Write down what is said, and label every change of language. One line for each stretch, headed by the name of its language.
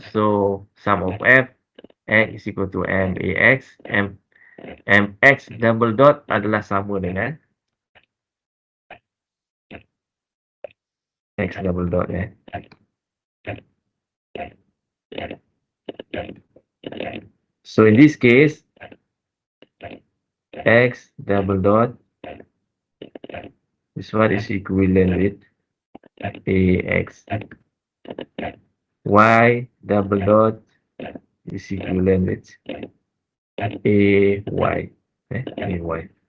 English: So sum of F X is equal to MAX.
Indonesian: MX double dot adalah sama dengan X double dot.
English: So in this case, X double dot, this one is equivalent with AX. Y double dot is equivalent with AY. AY.